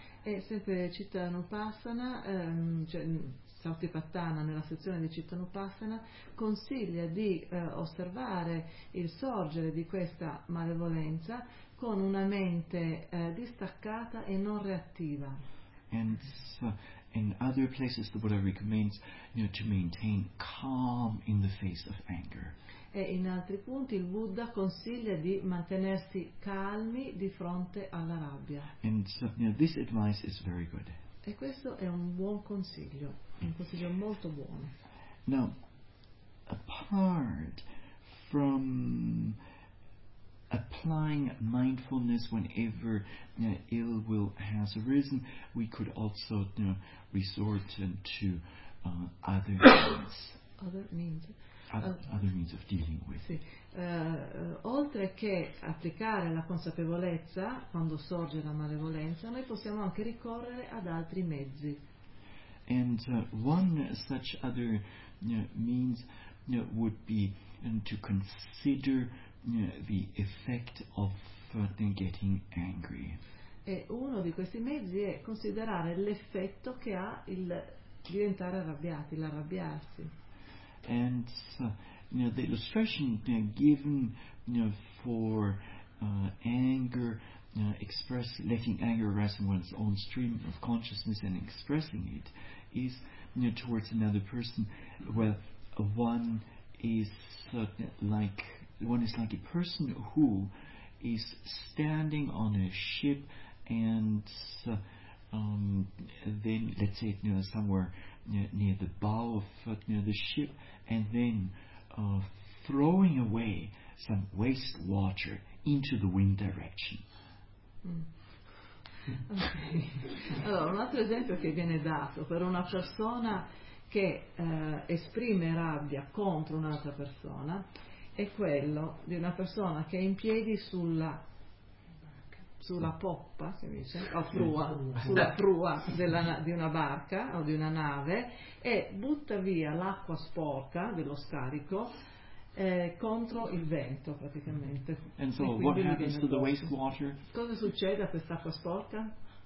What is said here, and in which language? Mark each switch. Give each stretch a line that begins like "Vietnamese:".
Italian: E sempre Citta Nupassana, cioè Satipatthana nella sezione di Citta Nupassana, consiglia di osservare il sorgere di questa malevolenza con una mente distaccata e non reattiva.
English: And so in other places the Buddha recommends to maintain calm in the face of anger.
Italian: E in altri punti il Buddha consiglia di mantenersi calmi di fronte alla rabbia.
English: And so, this advice is very good.
Italian: E questo è un buon consiglio, un consiglio molto buono.
English: Now, apart from applying mindfulness whenever ill will has arisen, we could also resort to other means. Other means of dealing with.
Italian: Sì. Oltre che applicare la consapevolezza quando sorge la malevolenza, noi possiamo anche ricorrere ad altri mezzi.
English: And one such other means would be to consider the effect of getting angry.
Italian: E uno di questi mezzi è considerare l'effetto che ha il diventare arrabbiati, l'arrabbiarsi.
English: And the illustration given for anger, express letting anger arise in one's own stream of consciousness and expressing it, is towards another person. Well, one is like a person who is standing on a ship, and then let's say somewhere near the bow of the ship, and then throwing away some waste water into the wind direction. Okay.
Italian: Allora, un altro esempio che viene dato per una persona che esprime rabbia contro un'altra persona è quello di una persona che è in piedi sulla poppa, si dice, o prua, sulla prua di una barca o di una nave, e butta via l'acqua sporca dello scarico contro il vento, praticamente.
English: And so what happens to the waste water?
Italian: Cosa succede a quest'acqua sporca?